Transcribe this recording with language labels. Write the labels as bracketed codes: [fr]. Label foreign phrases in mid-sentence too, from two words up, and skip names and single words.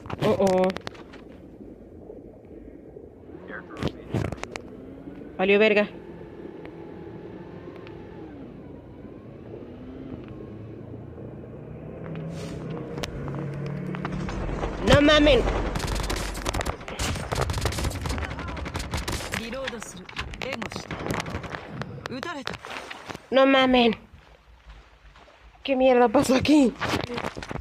[es] Oh. Valió verga. No mamen. [ja] リロードする。援護して。撃たれた。 [es] No mamen. ¿Qué mierda pasó aquí?